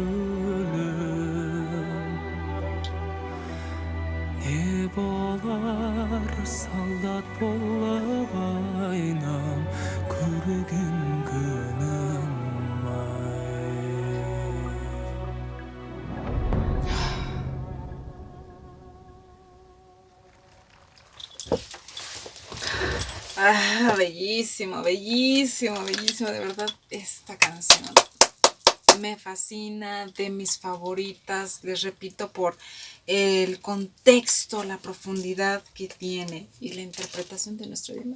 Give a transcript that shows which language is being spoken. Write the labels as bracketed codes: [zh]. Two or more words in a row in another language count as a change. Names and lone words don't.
[kk] көлім не болар солдат болып айнам көрген күнім-ай [es] Ah, bellísimo, bellísimo, bellísimo, de verdad, esta canción me fascina, de mis favoritas, les repito, por el contexto, la profundidad que tiene y la interpretación de nuestro Dimash.